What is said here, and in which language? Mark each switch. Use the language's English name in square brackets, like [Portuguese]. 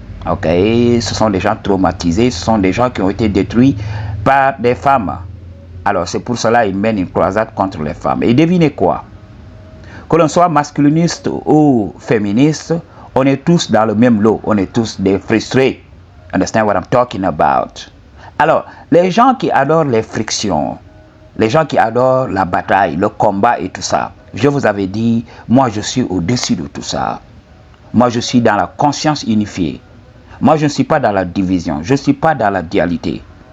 [French] Ok, ce sont des gens traumatisés, ce sont des gens qui ont été détruits par des femmes. Alors, c'est pour cela qu'ils mènent une croisade contre les femmes. Et devinez quoi? Que l'on soit masculiniste ou féministe, on est tous dans le même lot. On est tous des frustrés. [English] Understand what I'm talking about? [French] Alors, les gens qui adorent les frictions, les gens qui adorent la bataille, le combat et tout ça, je vous avais dit, moi je suis au-dessus de tout ça. Moi je suis dans la conscience unifiée. Moi je ne suis pas dans la division. Je ne suis pas dans la dualité.